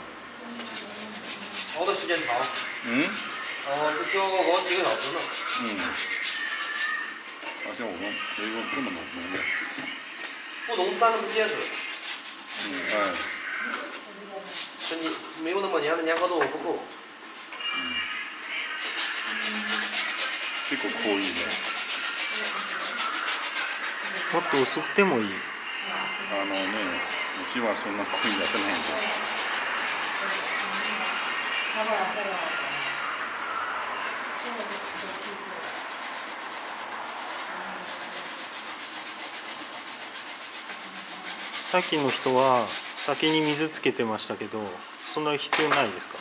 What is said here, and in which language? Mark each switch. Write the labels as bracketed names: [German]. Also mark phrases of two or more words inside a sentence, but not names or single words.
[Chinese] 熬的时间长。嗯。这要熬几个小时呢。嗯。好像我们没有这么浓的。不浓，粘的不结实。嗯，哎。是你没有那么粘的粘合度不够。 [Japanese] 結構濃いね。もっと薄くてもいい。うちはそんな濃いやってないんで。さっきの人は先に水つけてましたけど、そんな必要ないですか？